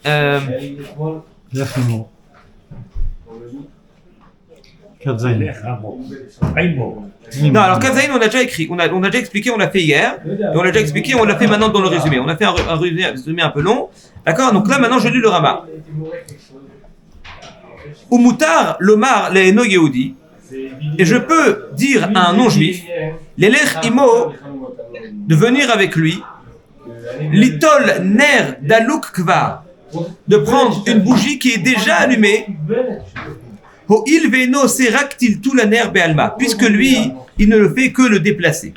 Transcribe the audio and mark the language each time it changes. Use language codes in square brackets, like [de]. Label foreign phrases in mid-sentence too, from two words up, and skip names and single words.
[fr] Non, alors Kavzaïn, on a déjà écrit, on a déjà expliqué, on l'a fait hier, et on l'a déjà expliqué, on l'a fait maintenant dans le résumé. On a fait un résumé un peu long, d'accord? Donc là, maintenant, je lis le Rama. [he] ומותר לומר לאינו יהודי, [fr] et je peux dire à un non-juif, [he] לילך עמו, [fr] de venir avec lui, [he] ליטול נר דלוק כבר, [fr] de prendre une bougie qui est déjà allumée, puisque lui, il ne le fait que le déplacer.